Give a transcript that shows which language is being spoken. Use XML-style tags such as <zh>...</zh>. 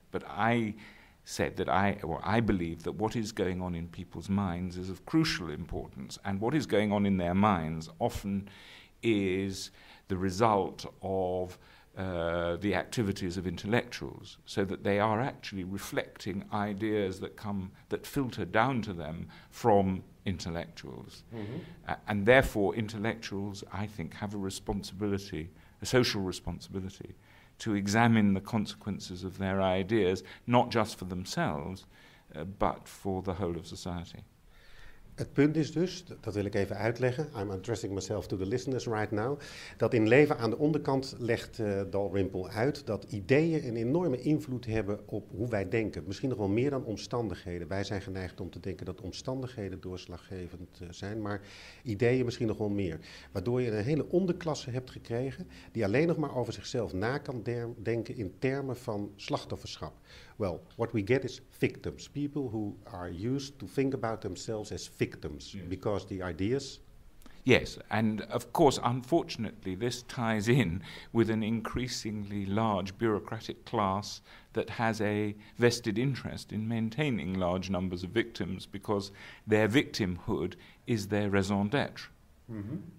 <en>But I said that I believe that what is going on in people's minds is of crucial importance, and what is going on in their minds often is the result of the activities of intellectuals, so that they are actually reflecting ideas that filter down to them from intellectuals. Mm-hmm. And therefore intellectuals, I think, have a social responsibility, to examine the consequences of their ideas, not just for themselves, but for the whole of society.</en> <nl>Het punt is dus, dat wil ik even uitleggen,</nl> <en>I'm addressing myself to the listeners right now,</en> <nl>dat in Leven aan de onderkant legt Dalrymple uit dat ideeën een enorme invloed hebben op hoe wij denken. Misschien nog wel meer dan omstandigheden. Wij zijn geneigd om te denken dat omstandigheden doorslaggevend zijn, maar ideeën misschien nog wel meer. Waardoor je een hele onderklasse hebt gekregen die alleen nog maar over zichzelf na kan denken in termen van slachtofferschap.</nl> <en>Well, what we get is victims, people who are used to think about themselves as victims, yes, because the ideas... Yes, and of course, unfortunately, this ties in with an increasingly large bureaucratic class that has a vested interest in maintaining large numbers of victims, because their victimhood is their raison d'être. Mm-hmm.</en>